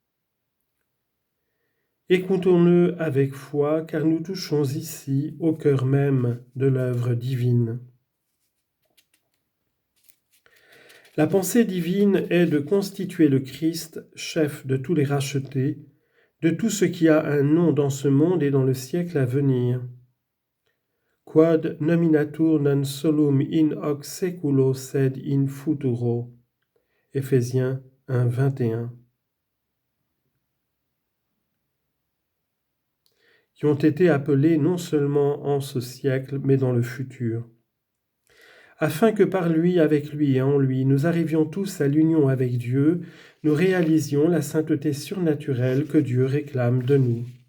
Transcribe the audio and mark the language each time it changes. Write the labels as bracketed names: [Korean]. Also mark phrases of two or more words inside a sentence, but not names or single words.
[French] Écoutons-le avec foi, car nous touchons ici au cœur même de l'œuvre divine. La pensée divine est de constituer le Christ, chef de tous les rachetés, de tout ce qui a un nom dans ce monde et dans le siècle à venir. [Latin] Quod nominatur non solum in hoc seculo sed in futuro. [French] Éphésiens 1, 21. Qui ont été appelés non seulement en ce siècle, mais dans le futur. Afin que par lui, avec lui et en lui, nous arrivions tous à l'union avec Dieu, nous réalisions la sainteté surnaturelle que Dieu réclame de nous.